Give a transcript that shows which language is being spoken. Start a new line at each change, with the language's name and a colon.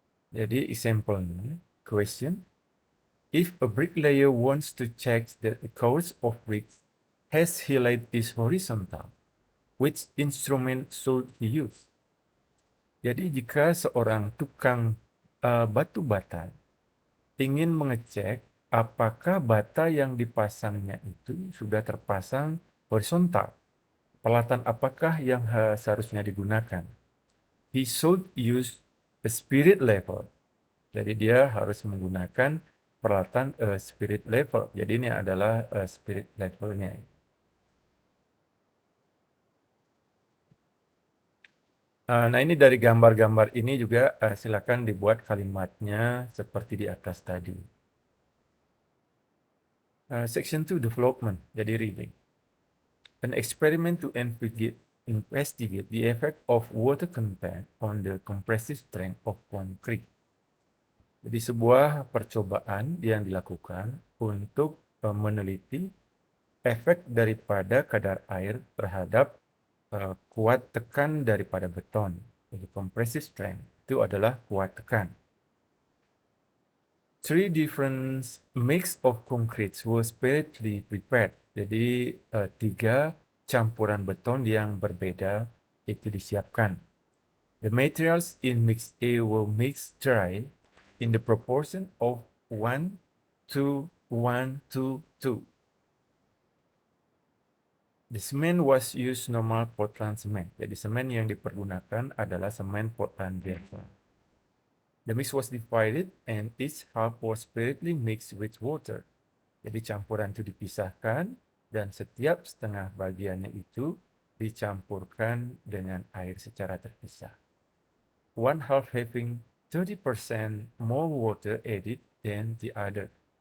English: Jadi, example-nya, question, if a bricklayer wants to check that the course of bricks has highlight is horizontal, which instrument should he use?
Indonesian: Jadi, jika seorang tukang batu bata ingin mengecek apakah bata yang dipasangnya itu sudah terpasang horizontal, peralatan apakah yang seharusnya digunakan?
English: He should use a spirit level.
Indonesian: Jadi dia harus menggunakan peralatan spirit level. Jadi ini adalah spirit levelnya. Nah, ini dari gambar-gambar ini juga silakan dibuat kalimatnya seperti di atas tadi.
English: Section 2, development. Jadi reading. An experiment to investigate the effect of water content on the compressive strength of concrete.
Indonesian: Jadi sebuah percobaan yang dilakukan untuk meneliti efek daripada kadar air terhadap kuat tekan daripada beton. Jadi compressive strength itu adalah kuat tekan.
English: Three different mix of concretes were separately prepared.
Indonesian: Jadi tiga campuran beton yang berbeda itu disiapkan.
English: The materials in mix A were mixed dry in the proportion of 1 to 1 to 2. The cement was used normal Portland cement.
Indonesian: Jadi semen yang dipergunakan adalah semen Portland biasa.
English: The mix was divided and each half was separately mixed with water.
Indonesian: Jadi campuran itu dipisahkan dan setiap setengah bagiannya itu dicampurkan dengan air secara terpisah.
English: One half having 30% more water added than the other.